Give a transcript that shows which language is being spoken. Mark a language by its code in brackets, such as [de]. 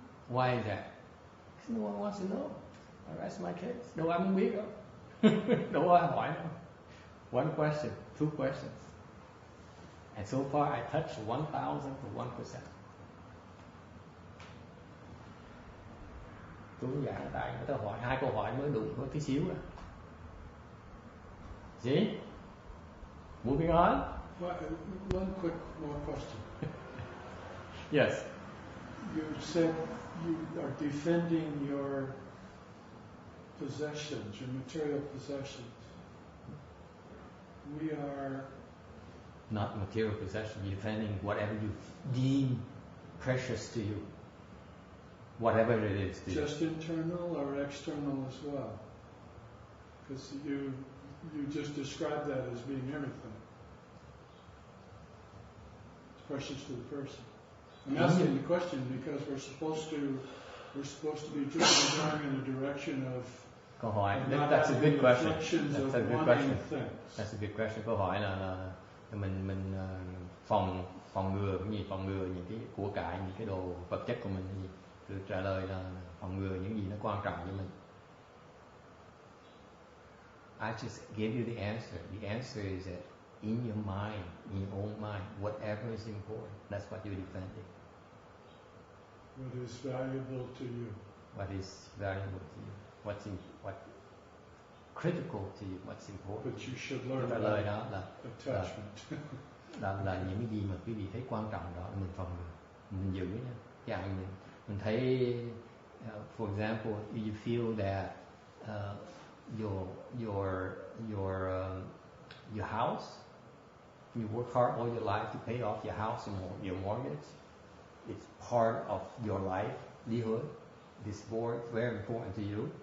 [en] Why is that? Because no one wants to know. I rest my case. [vi] Đâu ai muốn biết đâu. Đâu ai hỏi đâu. [en] One question, two questions. And so far I touched 1,000th of 1%. [vi] Tôi giảng tại người ta hỏi 2 câu hỏi mới đủ có tí xíu à. [en] See? Moving on. One quick more question. Yes. You said you are defending your possessions, your material possessions. We are not material possession. You're defending whatever you deem precious to you. Whatever it is to just you. Internal or external as well? Because you just described that as being everything. It's precious to the person. I'm asking the question because we're supposed to be going in the direction of. [vi] Câu hỏi. [en] That's a good question. That's a good question. That's a good question. [vi] Câu hỏi là mình phòng ngừa cái gì? Phòng ngừa những cái của cải, những cái đồ vật chất của mình cái gì? Tôi trả lời là phòng ngừa những gì nó quan trọng với mình. [en] I just gave you the answer. The answer is that in your mind, in your own mind, whatever is important, that's what you're defending. What is valuable to you? What is valuable to you? What critical to you? What's important? But you should learn [vi] trả lời đó là [en] attachment. [vi] là những cái gì mà quý vị thấy quan trọng đó mình phòng ngừa, mình giữ nha. Chẳng mình thấy, [en] for example, you feel that your house, you work hard all your life to pay off your house and your mortgage. It's part of your livelihood. This board is very important to you.